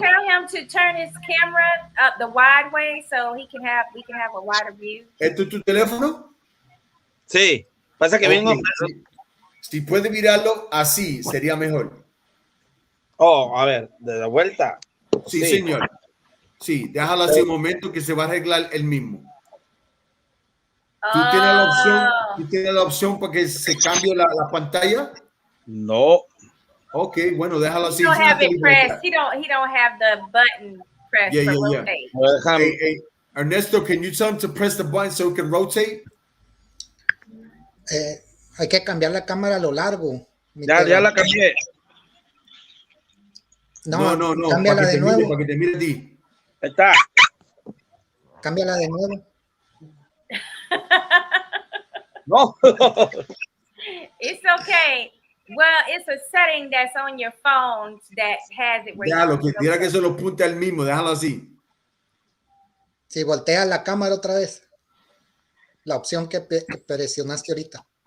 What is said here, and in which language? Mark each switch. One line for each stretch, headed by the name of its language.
English: tell him to turn his camera up the wide way so we can have a wider view?
Spanish: ¿Esto es tu teléfono? Sí, pasa que vengo. Si puede mirarlo así, sería mejor. Oh, a ver, de la vuelta. Sí, señor. Sí, déjalo así un momento que se va a arreglar el mismo. ¿Tú tienes la opción para que se cambie la pantalla? No. Ok, bueno, déjalo así.
English: He don't have it pressed. He don't have the button pressed for rotate. Hey, Ernesto, can you tell him to press the button so it can rotate?
Spanish: Hay que cambiar la cámara a lo largo. Ya la cambié. No, cámbiala de nuevo. Para que te mire a ti. Ahí está. Cámbiala de nuevo. No.
English: It's okay. Well, it's a setting that's on your phone that has it.
Spanish: Déjalo, que tira que se lo punte al mismo. Déjalo así. Si voltea la cámara otra vez. La opción que presionaste ahorita.